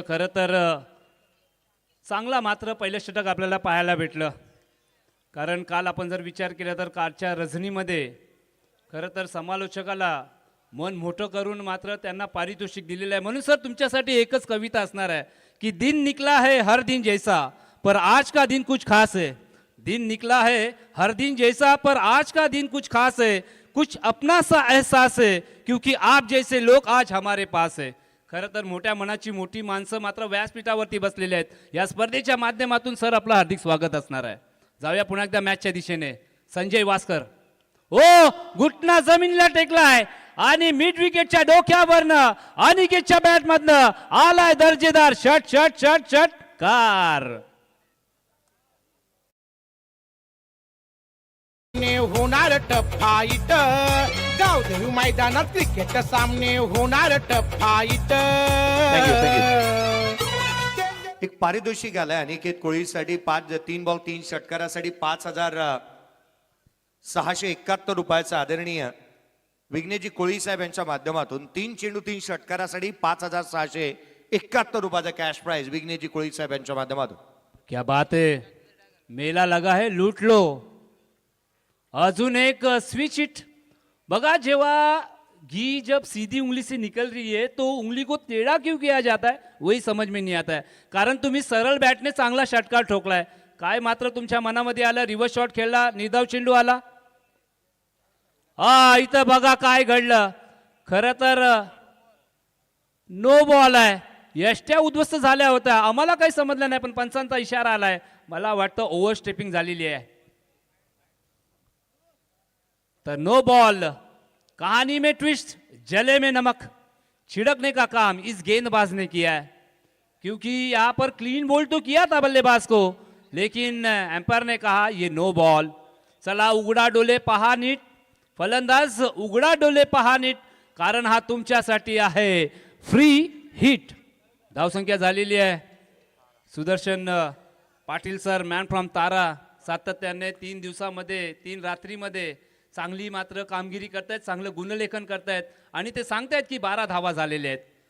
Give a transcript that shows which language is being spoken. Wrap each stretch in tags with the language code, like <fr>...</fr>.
<mr>खरं तर चांगला मात्र पहिलं षटक आपल्याला पाहायला भेटलं. कारण काल आपण जर विचार केला तर कालच्या रजनीमध्ये खरं तर समालोचकाला मन मोठं करून मात्र त्यांना पारितोषिक दिलेलं आहे. म्हणून सर तुमच्यासाठी एकच कविता असणार आहे की</mr> <hi>दिन निकला है हर दिन जैसा पर आज का दिन कुछ खास है. दिन निकला है हर दिन जैसा पर आज का दिन कुछ खास है. कुछ अपना सा एहसास है क्योंकि आप जैसे लोग आज हमारे पास है.</hi> <mr>खरं तर मोठ्या मनाची मोठी माणसं मात्र व्यासपीठावरती बसलेले आहेत. या स्पर्धेच्या माध्यमातून सर आपलं हार्दिक स्वागत असणार आहे. जाऊया पुन्हा एकदा मॅचच्या दिशेने. संजय वास्कर ओ घुटना जमिनीला टेकलाय आणि मिड विकेटच्या डोक्यावरनं अनिकेतच्या बॅटमधनं आलाय दर्जेदार षट षट षट षटकार. होणार टफ फाईट गावदेवी मैदानात क्रिकेट सामने होणार टफ फाईट. एक पारितोषिक आलंय अनिकेत कोळीसाठी 3 बॉल 3 षटकारासाठी 5,671 रुपयाचं आदरणीय विघ्नेजी कोळी साहेब यांच्या माध्यमातून 3 चेंडू 3 षटकारासाठी 5,671 रुपयाचा कॅश प्राइज विघ्नेजी कोळी साहेब यांच्या माध्यमातून.</mr> <hi>क्या बात है, मेला लगा है लूट लो.</hi> <mr>अजून एक स्विच हिट बघा.</mr> <hi>जेव्हा घी जब सीधी उंगली से निकल रही है तो उंगली को टेढ़ा क्यों किया जाता है वही समझ में नहीं आता है.</hi> <mr>कारण तुम्ही सरळ बॅटने चांगला षटकार ठोकलाय. काय मात्र तुमच्या मनामध्ये आलं? रिव्हर्स शॉट खेळला, निर्धाव चेंडू आला. इथं बघा काय घडलं. खरं तर नो बॉल आहे. यष्ट्या उद्ध्वस्त झाल्या होत्या. आम्हाला काही समजलं नाही, पण पंचांचा इशारा आलाय. मला वाटतं ओव्हर स्टेपिंग झालेली आहे. तर नो बॉल.</mr> <hi>कहानी में ट्विस्ट, जले में नमक छिड़कने का काम इस गेंदबाज ने किया है. क्योंकि यहाँ पर क्लीन बोल्ड तो किया था बल्लेबाज को, लेकिन एम्पायर ने कहा ये नो बॉल.</hi> <mr>चला उघडा डोले पहा नीट. फलंदाज उघडा डोले पहा नीट, कारण हा तुमच्यासाठी आहे फ्री हिट. धावसंख्या झालेली आहे. Sudarshan Patil sir man from तारा सातत्याने 3 दिवसामध्ये 3 रात्रीमध्ये चांगली मात्र कामगिरी करतायत, चांगलं गुणलेखन करतायत आणि ते सांगतायत की 12 धावा झालेल्या आहेत.</mr>